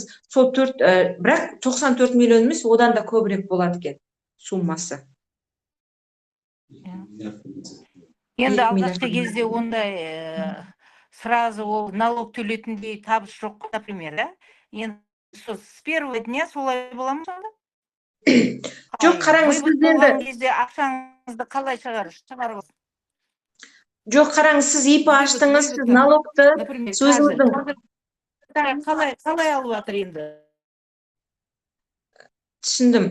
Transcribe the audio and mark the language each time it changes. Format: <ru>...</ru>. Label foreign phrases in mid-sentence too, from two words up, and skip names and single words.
<kk>Сол бірақ 94 миллион емес, одан да көбірек болады екен суммасы. Енді алғашқы кезде ондай сразу ол налог төлейтіндей табыс жоқ, например, да? Енді</kk> <ru>с первого дня</ru> <kk>солай бола ма сонда? Жоқ, қараңыз, сіз енді кезде ақшаңызды қалай шығарып? Жоқ, қараңыз, сіз ИП аштыңыз, сіз налогты өзіңіздің қалай алып жатыр енді? Түсіндім.</kk>